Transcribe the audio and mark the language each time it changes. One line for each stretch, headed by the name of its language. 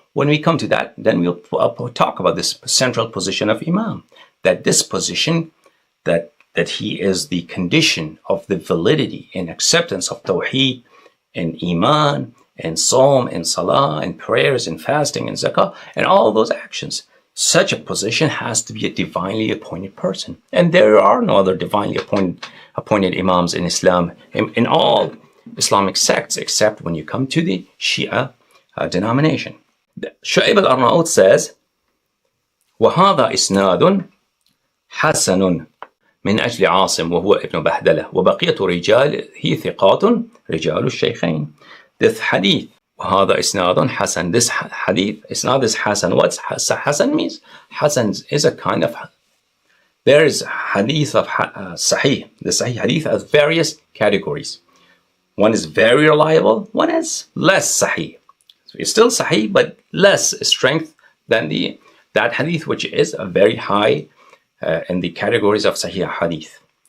English: When we come to that, then we'll talk about this central position of Imam, that this position, that he is the condition of the validity and acceptance of Tawheed and Iman and Psalm and Salah and prayers and fasting and Zakah and all those actions. Such a position has to be a divinely appointed person. And there are no other divinely appointed Imams in Islam, in all Islamic sects, except when you come to the Shia denomination. Shu'aib al-Arnaout says,
Arabic: وَهَذَا إِسْنَادٌ حَسَنٌ من أجل عاصم وهو ابن بهدلة وبقية رجاله ثقات رجال الشيخين.
English: This hadith,
Arabic: وهذا إسناد حسن.
English: This hadith, isnad is Hasan. What's Hasan means? Hasan is a kind of, there is hadith of Sahih. The Sahih hadith has various categories. One is very reliable, one is less Sahih. So it's still Sahih, but less strength than that hadith, which is a very high in the categories of Sahih hadith.